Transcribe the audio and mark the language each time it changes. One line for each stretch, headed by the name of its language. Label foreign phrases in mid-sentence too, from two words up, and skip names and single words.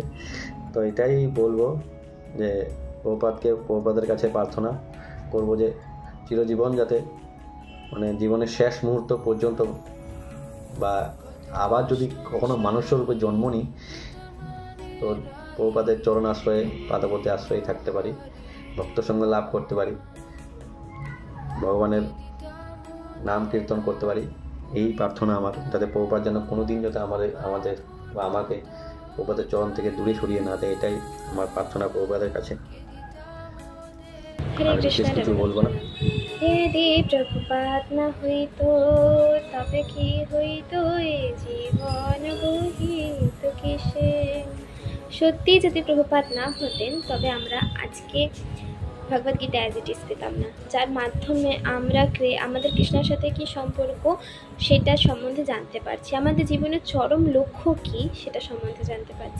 Bangla: তো এটাই বলবো যে প্রভুপাদের কাছে প্রার্থনা করব যে চিরজীবন যাতে মানে জীবনের শেষ মুহূর্ত পর্যন্ত বা আবার যদি কখনো মানুষের রূপে জন্ম নিই তো প্রভুপাদের চরণ আশ্রয়ে, পাদপথে আশ্রয়ে থাকতে পারি, ভক্ত সঙ্গ লাভ করতে পারি, ভগবানের নাম কীর্তন করতে পারি, এই প্রার্থনা আমার। যাতে প্রভুপাদ যেন কোনোদিন যাতে আমাদের বা আমাকে প্রভুপাদের চরণ থেকে দূরে সরিয়ে না দেয়, এটাই আমার প্রার্থনা প্রভুপাদের কাছে। কিছু বলবো না। যদি প্রভুপাদ না हইতো তবে কি হইতো এ জীবন বহিত কিসে। সত্যি যদি প্রভুপাদ না হতেন তবে আমরা আজকে ভগবদ্গীতা অ্যাজ ইট ইজ পেতাম না, যার মাধ্যমে আমরা আমাদের কৃষ্ণের সাথে কি সম্পর্ক সেটা সম্বন্ধে জানতে পারছি, আমাদের জীবনের চরম লক্ষ্য কি সেটা সম্বন্ধে জানতে পারছি।